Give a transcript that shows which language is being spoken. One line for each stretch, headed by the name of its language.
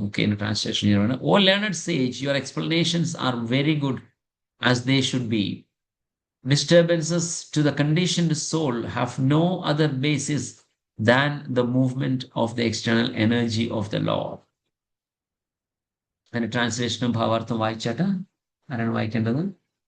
English: okay,
Malayalam: translation ചെയ്യാണ്.
English: Oh learned sage, your explanations are very good as they should be. Disturbances to the conditioned soul have no other basis than the movement of the external energy of the Lord.
Malayalam: അതിന്റെ ട്രാൻസ്ലേഷനും ഭാവാർത്ഥം വായിച്ചാട്ട് ആരാണ് വായിക്കേണ്ടത്?